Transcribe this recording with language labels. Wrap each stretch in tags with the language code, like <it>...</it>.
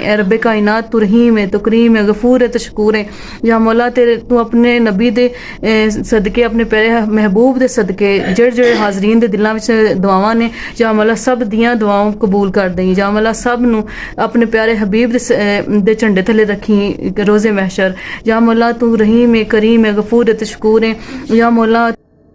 <ur>اے رب کائنات تو رحیم ہے تو کریم ہے غفور ہے تو شکور ہے.</ur> <pa>یا مولا تو اپنے نبی دے صدقے اپنے پیارے محبوب دے صدقے جڑے حاضرین دے دلاں وچ دعاواں نے یا مولا سب دیاں دعاواں قبول کر دیں.</pa> <ur>یا مولا سب نو اپنے پیارے حبیب دے جھنڈے تھلے رکھیں روز محشر. یا مولا تو رحیم ہے کریم ہے غفور ہے تو شکور ہے.</ur> <pa>یا مولا</pa>